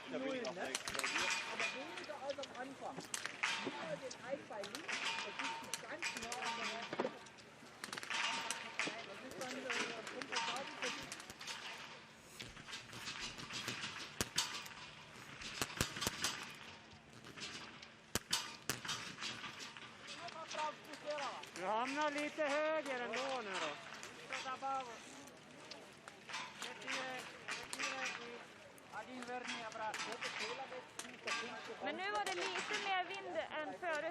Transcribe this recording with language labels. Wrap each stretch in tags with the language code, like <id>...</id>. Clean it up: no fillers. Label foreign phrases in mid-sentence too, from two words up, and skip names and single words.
<de>Null, ne? Aber weniger als am Anfang. Nur den Eisbein links, das ist ganz nah an der Nase. Das ist dann komfortabel für dich.</de> <sv>Du hamnar lite högre ändå nu då. Men nu var det lite mer vind än förut.</sv>